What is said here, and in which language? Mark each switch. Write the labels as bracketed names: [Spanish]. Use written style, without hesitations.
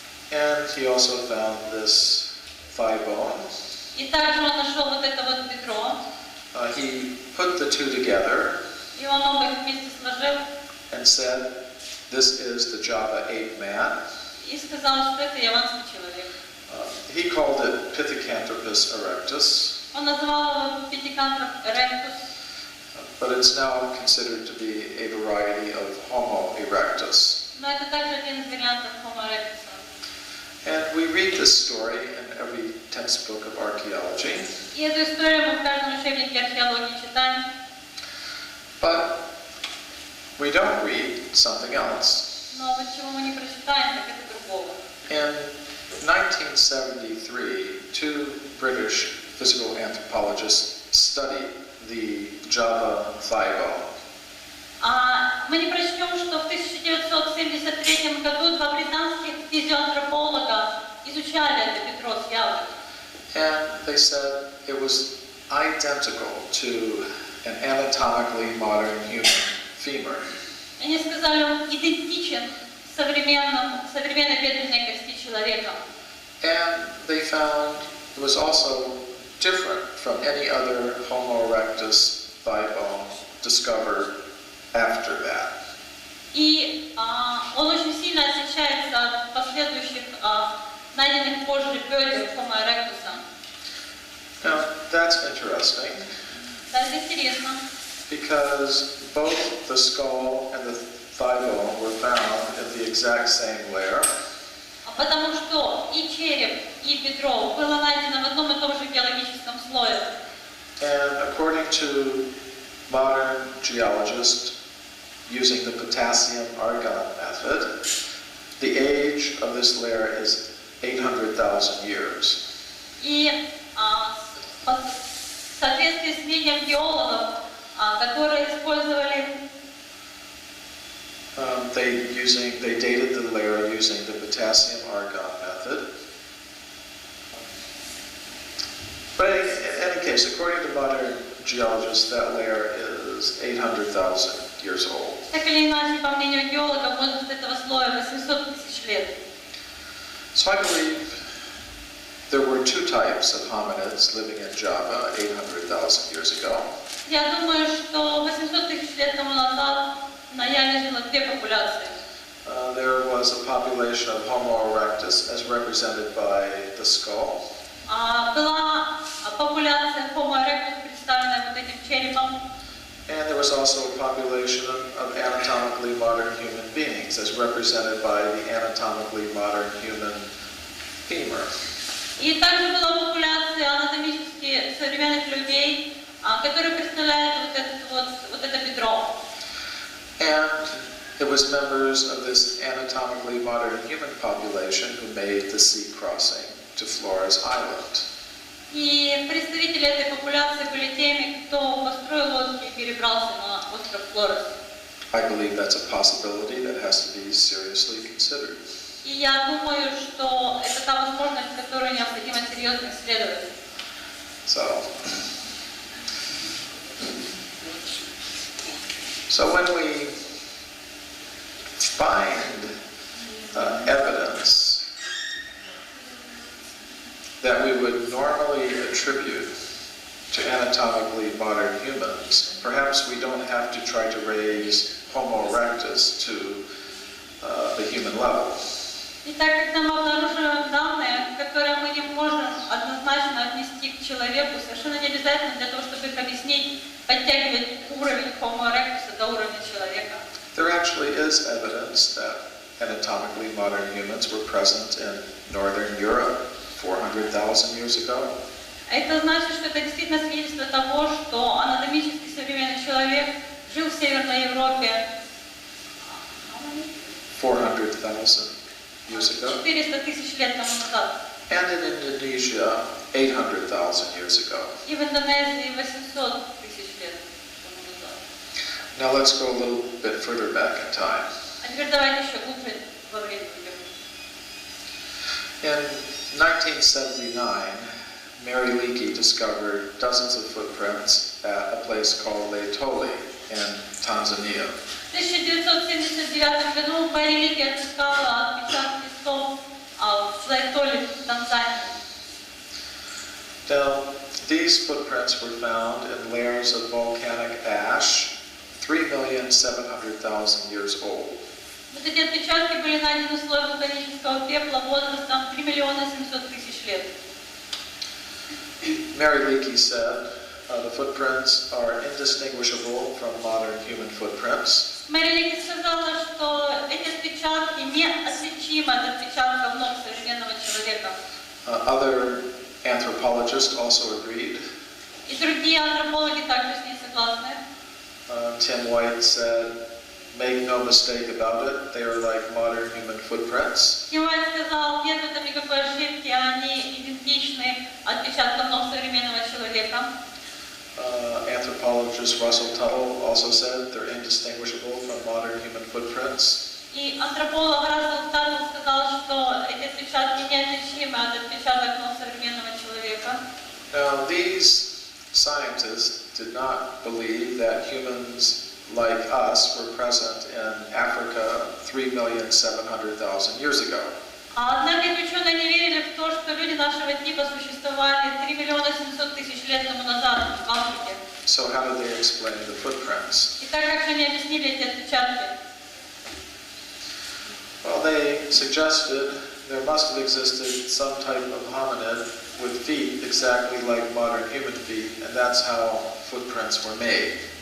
[English] And he also found this thigh bone. [Russian] И также он нашел вот это вот бедро. [English] He put the two together [Russian] И он оба их вместе сложил. [English] and said, this is the Java ape man. [Russian] И сказал, что это яванский человек. [English] He called it Pithecanthropus erectus. [Russian] Он назвал его Pithecanthropus erectus. [English] But it's now considered to be a variety of Homo erectus. [Russian] Но это также один из вариантов Homo erectus. [English] And we read this story in every textbook of archaeology. [Russian] И эту историю мы в каждом учебнике археологии читаем. [English] But we don't read something else. [Russian] Но вот чего мы не прочитаем, так это другого. [English] In 1973, two British physical anthropologists studied the Java thigh-bone. [Russian] Мы не прочтем, что в 1973 году два британских физиоантрополога изучали это бедро с Явы. [English] And they said it was identical to an anatomically modern human femur. [Russian] Они сказали, он идентичен современной бедренной кости человека. [English] And they found it was also different from any other Homo erectus thigh bone discovered after that. [Russian] И он очень сильно отличается от последующих найденных позже бедер Homo erectus. [English] Now, that's interesting [Russian] Это интересно, [English] because both the skull and the thigh bone were found in the exact same layer. [Russian] потому что и череп, и бедро было найдено в одном и том же геологическом слое. [English] And according to modern geologists using the potassium-argon method, the age of this layer is 800,000 years. [Russian] И в соответствии с мнением геологов, которые использовали [English] they dated the layer using the potassium-argon method. But in any case, according to modern geologists, that layer is 800,000 years old. [Russian] Так или иначе, по мнению геологов, возраст этого слоя 800 тысяч лет. [English] So I believe there were two types of hominids living in Java 800,000 years ago. [Russian] Я думаю, что 800 тысяч лет тому назад на Яве жило две популяции. [English] There was a population of Homo erectus as represented by the skull. [Russian] Была популяция Homo erectus, представленная вот этим черепом. [English] And there was also a population of anatomically modern human beings as represented by the anatomically modern human femur. [Russian] И также была популяция анатомически современных людей, которые представляют вот это бедро. [English] And it was members of this anatomically modern human population who made the sea crossing to Flores Island. [Russian] И представители этой популяции были теми, кто построил лодки и перебрался на остров Флорес. [English] I believe that's a possibility that has to be seriously considered. [Russian] И я думаю, что это та возможность, которую необходимо серьезно исследовать. [English] So when we find evidence that we would normally attribute to anatomically modern humans, perhaps we don't have to try to raise Homo erectus to the human level. [Russian] Итак, когда мы обнаруживаем данные, которые мы не можем однозначно отнести к человеку, совершенно не обязательно для того, чтобы их объяснить, подтягивать уровень Homo erectus до уровня человека. [English] There actually is evidence that anatomically modern humans were present in northern Europe 400,000 years ago. [Russian] Это значит, что это действительно свидетельство того, что анатомически современный человек жил в Северной Европе [English] 400,000 years ago. [Russian] 400 тысяч лет тому назад. [English] And in Indonesia 800,000 years ago. [Russian] И в Индонезии 800 тысяч лет тому назад. [English] Now let's go a little bit further back in time. [Russian] А теперь давайте еще глубже во времени пойдем. [English] In 1979, Mary Leakey discovered dozens of footprints at a place called Laetoli in Tanzania. [Russian] В 1979 году Мэри Лики отыскала отпечатки песков в Лаэтоле, в Танзании. [English] Now, these footprints were found in layers of volcanic ash, 3,700,000 years old. [Russian] Вот эти отпечатки были найдены в слое вулканического пепла возрастом 3 700 000 лет. [English] Mary Leakey said the footprints are indistinguishable from modern human footprints. [Russian] Мэри Лики сказала, что эти отпечатки неотличимы от отпечатков ног современного человека. [English] Other anthropologists also agreed. [Russian] И другие антропологи также с ней согласны. [English] Tim White said make no mistake about it, they are like modern human footprints. [Russian] И Уайт сказал, нет в этом никакой ошибки, они идентичны отпечаткам ног современного человека. [English] Anthropologist Russell Tuttle also said they're indistinguishable from modern human footprints. [Russian] И антрополог Рассел Таттл сказал, что эти отпечатки неотличимы от отпечатков ног современного человека. [English] Now, these scientists did not believe that humans like us were present in Africa 3,700,000 years ago. [Russian] Однако эти ученые не верили в то, что люди нашего типа существовали 3 миллиона 700 тысяч лет тому назад в Африке. [English] So how did they explain the footprints? [Russian] И так как же они объяснили эти отпечатки? [English] Well, they suggested there must have existed some type of hominid with feet exactly like modern human feet, and that's how footprints were made.